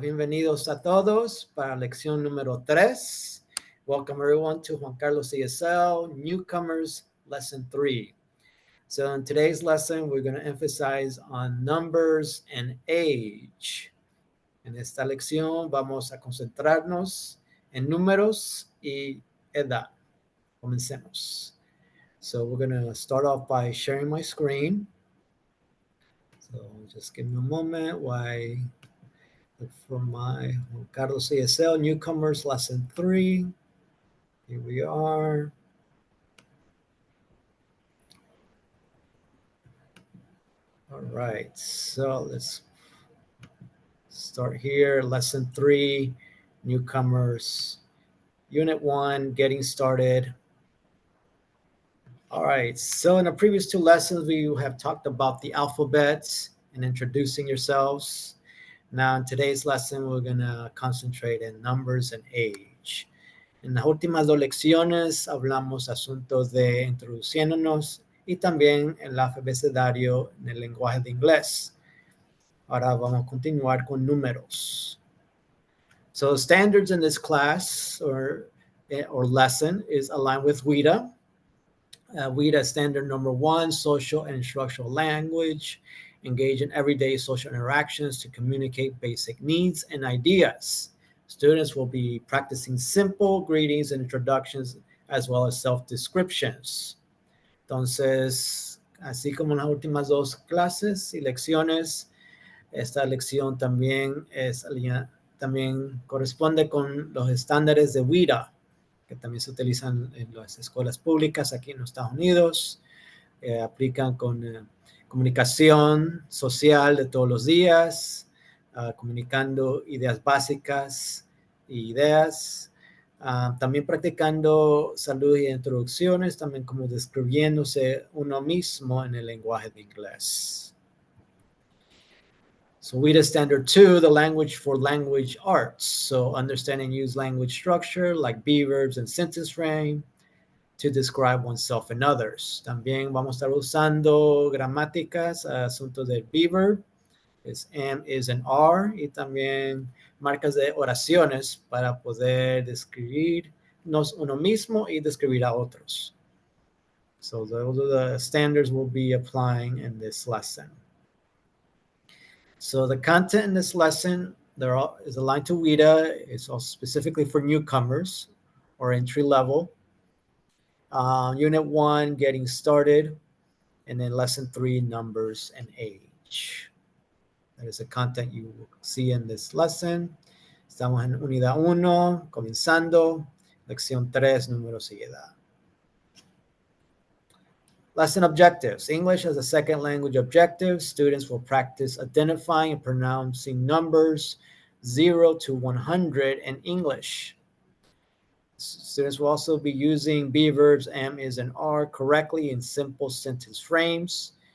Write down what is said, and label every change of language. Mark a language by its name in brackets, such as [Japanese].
[Spanish] Bienvenidos a todos para lección número 3. [English] Welcome everyone to Juan Carlos ESL, Newcomers, lesson 3. So in today's lesson, we're going to emphasize on numbers and age. [Spanish] En esta lección vamos a concentrarnos en números y edad. Comencemos. [English] So we're going to start off by sharing my screen. So just give me a moment while I look for my Juan Carlos ESL Newcomers lesson 3. Here we are. All right, so let's start here. Lesson 3, Newcomers, Unit 1, getting started. All right, so in the previous 2 lessons, we have talked about the alphabets and introducing yourselves. Now in today's lesson, we're going to concentrate in numbers and age. [Spanish] En las últimas 2 lecciones hablamos asuntos de introduciéndonos y también el abecedario en el lenguaje de inglés. Ahora vamos a continuar con números. [English] So standards in this class or lesson is aligned with WIDA. WIDA standard number 1, social and instructional language. Engage in everyday social interactions to communicate basic needs and ideas. Students will be practicing simple greetings and introductions as well as self-descriptions. [Spanish] Entonces, así como en las últimas 2 clases y lecciones, esta lección también también corresponde con los estándares de WIDA, que también se utilizan en las escuelas públicas aquí en los Estados Unidos. Aplican con comunicación social de todos los días, comunicando ideas básicas y ideas, también practicando salud y introducciones, también como describiéndose uno mismo en el lenguaje de inglés. [English] So WIDA Standard 2, the language for language arts. So understand and use language structure like be verbs and sentence frame to describe oneself and others. [Spanish] También vamos a estar usando gramáticas, asuntos del be verb, es [English] am, is, and are, [Spanish] y también marcas de oraciones para poder describirnos uno mismo y describir a otros. [English] So those are the standards we'll be applying in this lesson. So the content in this lesson is aligned to WIDA. It's also specifically for newcomers or entry level. Unit 1, getting started, and then lesson 3, numbers and age. That is the content you will see in this lesson. [Spanish] Estamos en unidad 1, comenzando, lección 3, números y edad. [English] Lesson objectives. English as a second language objective. Students will practice identifying and pronouncing numbers 0 to 100 in English. Students will also be using be verbs, am, is, and are correctly in simple sentence frames.